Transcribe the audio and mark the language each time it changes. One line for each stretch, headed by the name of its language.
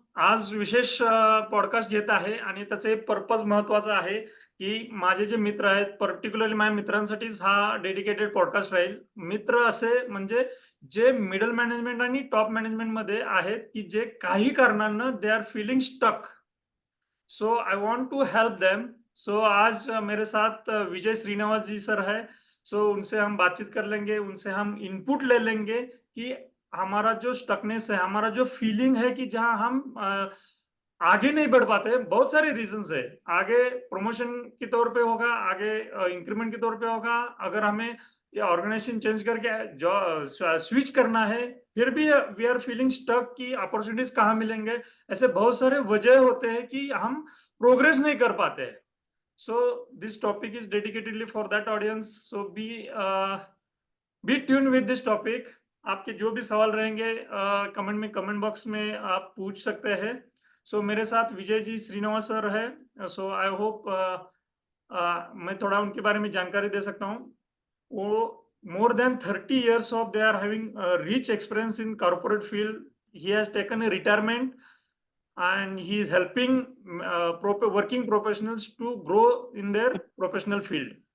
Marathi: आज विशेष पॉडकास्ट घेत आहे आणि त्याचं एक पर्पज महत्त्वाचं आहे, की माझे जे मित्र आहेत, पर्टिक्युलरली माझ्या मित्रांसाठीच हा डेडिकेटेड पॉडकास्ट राहील. मित्र असे म्हणजे जे मिडल मॅनेजमेंट आणि टॉप मॅनेजमेंटमध्ये आहेत, की जे काही कारणानं
English: They are feeling stuck. So I want to help them.
Hindi: सो आज मेरे साथ विजय श्रीनिवास जी सर है. सो उनसे हम बातचीत कर लेंगे, उनसे हम इनपुट ले लेंगे कि हमारा जो स्टकनेस है, हमारा जो फीलिंग है कि जहाँ हम आगे नहीं बढ़ पाते, बहुत सारे रीजंस है। आगे प्रमोशन के तौर पे होगा, आगे इंक्रीमेंट के तौर पे होगा, अगर हमें ये ऑर्गेनाइजेशन चेंज करके जो स्विच करना है, फिर भी
English: we are feeling stuck
Hindi: कि अपॉर्चुनिटीज कहाँ मिलेंगे। ऐसे बहुत सारे वजह होते हैं कि हम प्रोग्रेस नहीं कर पाते हैं।
English: So this topic is dedicatedly for that audience. So be tune with this topic.
Hindi: आपके जो भी सवाल रहेंगे कमेंट बॉक्स में आप पूछ सकते हैं। सो मेरे साथ विजय जी श्रीनिवास सर है।
English: so I hope
Hindi: मैं थोड़ा उनके बारे में जानकारी दे सकता हूँ।
English: वो more than 30 years of they are having rich experience in corporate field. He has taken a retirement and he is helping working professionals to grow in their professional field.